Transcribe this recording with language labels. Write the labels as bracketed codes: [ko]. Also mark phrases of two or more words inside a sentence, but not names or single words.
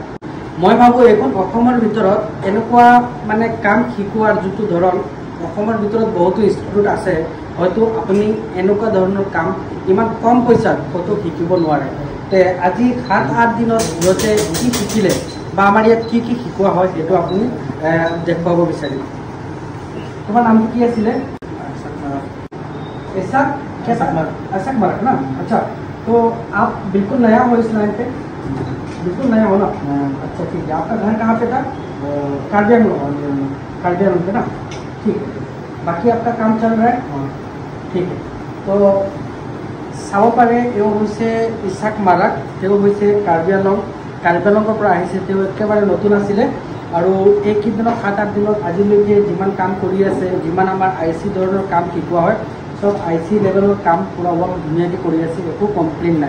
[as] মই ভাবোঁ এইখন অসমৰ ভিতৰত এনেকুৱা মানে কাম শিকোৱাৰ যোনটো ধৰণ, অসমৰ ভিতৰত বহুতো ইনষ্টিটিউট আছে, হয়তো আপুনি এনেকুৱা ধৰণৰ কাম ইমান কম পইচাত হয়তো শিকিব নোৱাৰে। তে আজি 7-8 দিনত সিহঁতে কি শিকিলে বা আমাৰ ইয়াত কি শিকোৱা হয় সেইটো আপুনি দেখুৱাব বিচাৰিম। তোমাৰ নামটো কি আছিলে? [hi] एसाक मारक ना। अच्छा, तो आप बिल्कुल नया हो इस लाइन पे? बिल्कुल नया हो ना? अच्छा ठीक है। आपका घर कहाँ पे था? कार्बियान पे ना। ठीक है, बाकी आपका काम चल रहा है? ठीक है। तो [as] চাব পাৰে এওঁ হৈছে ইছাক মাৰাক। তেওঁ হৈছে কাৰ্বি আংলঙৰ পৰা আহিছে। তেওঁ একেবাৰে নতুন আছিলে আৰু এইকেইদিনত 7-8 দিনত আজিলৈকে যিমান কাম কৰি আছে, যিমান আমাৰ IC ধৰণৰ কাম শিকোৱা হয়, সব IC লেভেলৰ কাম পুৰা অলপ ধুনীয়াকৈ কৰি আছে, একো কমপ্লেইন নাই।